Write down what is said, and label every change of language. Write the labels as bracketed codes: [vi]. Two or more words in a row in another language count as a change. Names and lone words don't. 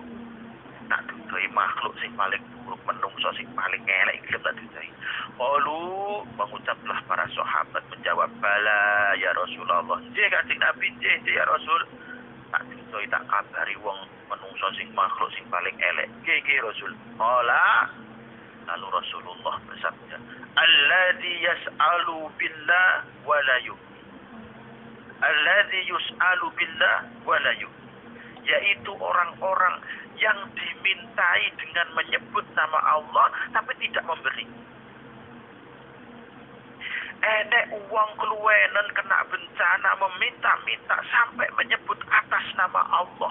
[jv] Tak dudui makhluk sing paling buruk, menungso sing paling elek gelem tak dudui. [id] Qalu, mengucaplah para sahabat, menjawab, [ar] بلى يا رسول الله. [jv] Nggih Kanjeng Nabi, nggih [ar] يا رسول. [jv] Tak dudui tak kabari wong menungso sing makhluk sing paling elek. Nggih Rasul. Qala, [id] lalu Rasulullah bersabda, [ar] الذي يسأل بالله ولا يؤمن. الذي يسأل بالله ولا يؤمن. [id] Yaitu orang-orang yang dimintai dengan menyebut nama Allah tapi tidak memberi. [jv] enek uang keluwenan [id] kena bencana meminta-minta sampai menyebut atas nama Allah.